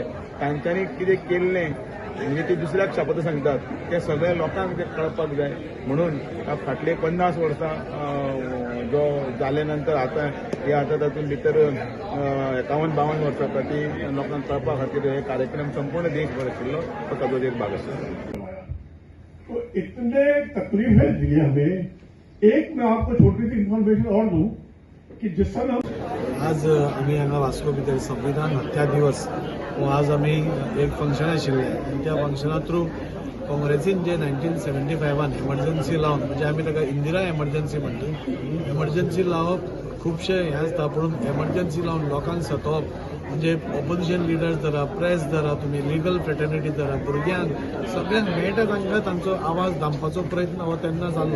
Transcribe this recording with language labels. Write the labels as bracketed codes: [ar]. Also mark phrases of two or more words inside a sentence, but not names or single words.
[kok] तांच्यांनी कितें केल्लें म्हणजे ते दुसऱ्याक शापत सांगतात ते सगळ्या लोकांक ते कळपाक जाय, म्हणून फाटले 50 वर्सां जो जाले नंतर आता तातूंत भितर 51-52 वर्सां ती लोकांक कळपा खातीर हे कार्यक्रम संपूर्ण देशभर आशिल्लो, तो ताजो एक भाग आसा। [hi] तो इतने तकलीफें दी हमें। एक मैं आपको छोटी सी इन्फॉर्मेशन और दूं की जिस समय [kok] आज आम्ही हांगा वास्को भितर संविधान हत्या दिवस हो आज आम्ही एक फंक्शन आशिल्लें, त्या फंक्शना थ्रू काँग्रेसीन जे 1975 एमर्जन्सी लावन, म्हणजे आमी ताका इंदिरा एमर्जन्सी म्हणटा, एमर्जन्सी लावप खुबशे हे आसता, पूण एमर्जन्सी लावन लोकांक सतोवप म्हणजे [en] opposition leaders [kok] धरा, प्रेस धरा, तुमी [en] legal fraternity [kok] धरा, भुरग्यांक सगळ्यांक मेळटा तांकां तांचो आवाज दामपाचो प्रयत्न हो तेन्ना जाल्लो।